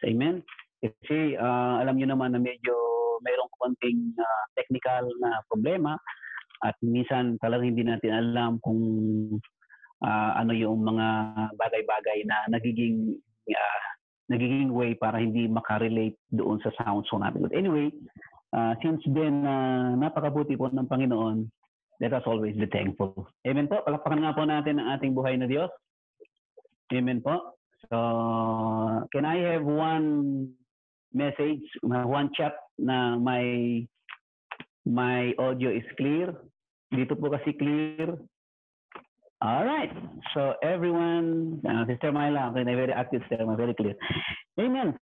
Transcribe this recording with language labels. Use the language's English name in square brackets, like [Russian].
[Filipino] Amen? Kasi alam niyo naman na medyo mayroong konting technical na problema at minsan talagang hindi natin alam kung ano yung mga bagay-bagay na nagiging way para hindi makarelate doon sa sound so natin. [English] But anyway, since then, [Filipino] napakabuti po ng Panginoon, [English] let us always be thankful. [Filipino] Amen po. Palakpakan nga po natin ang ating buhay na Diyos. Amen po. [English] So, can I have one message, one chat na my audio is clear? [Filipino] Dito po kasi clear. [English] All right. So everyone, Sister Myla, okay, very active, Sister, very clear. Amen.